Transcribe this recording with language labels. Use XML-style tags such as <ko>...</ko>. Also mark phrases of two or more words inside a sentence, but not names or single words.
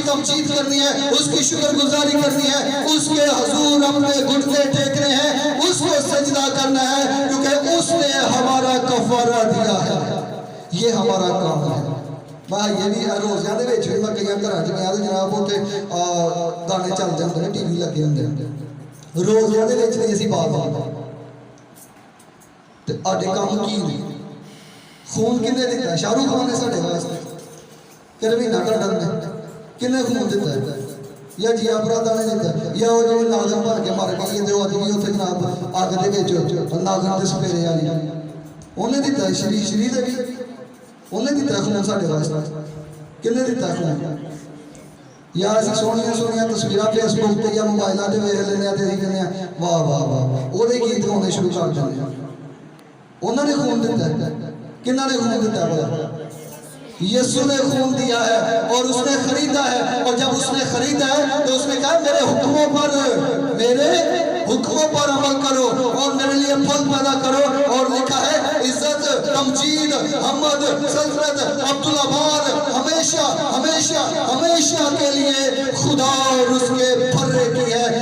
<ur>تمجید کرنی ہے، اس کی شکر گزاری کرنی ہے، اس کے حضور اپنے گھٹنے ٹیکنے ہیں، اس کو سجدہ کرنا ہے، کیونکہ اس نے ہمارا کفارہ دیا ہے۔ یہ ہمارا کام ہے۔</ur> <pa>میں یہ بھی روزیاں دے وچ میں کئی گھراں چ گیا تے جناب اوتھے گانے چل جاندے نے، ٹی وی لگے ہوندے نے، روزیاں دے وچ نہیں اسی بات آ تے آڈے کام کی نے؟ خون کنے دیتا ہے؟ شاہ رخ خان نے ساڈے واسطے پھر بھی نہ کڈن نے کنے خون دیتا ہے؟ یا جیا برادا نے دیتا ہے؟ یا وہ جو ناگن بن کے مر گئی تے وہ اج بھی اوتھے جناب اگ دے وچ ناگن دے سپیرے والی انہیں دیتا ہے؟ شری دے بھی انہیں دیتا ہے خون ساڈے واسطے؟ کنے دیتا ہے خون؟ یا اسی سونیاں سونیاں تصویراں فیس بک تے یا موبائلاں تے ویکھ لیندے آ تے اسی کہندے آ واہ واہ واہ وہ گیت گانے شروع کر دیندے ہیں۔ انہوں نے خون دیتا ہے؟ کنہاں نے خون دیتا ہے؟</pa> <ur>یسوع نے خون دیا ہے اور اس نے خریدا ہے، اور جب اس نے خریدا ہے تو اس نے کہا میرے حکموں پر عمل کرو اور میرے لیے پھل پیدا کرو، اور لکھا ہے عزت، تمجید، حمد، سلطنت، عبدالآباد ہمیشہ ہمیشہ ہمیشہ کے لیے خدا اور اس کے بھرے کی ہے۔</ur>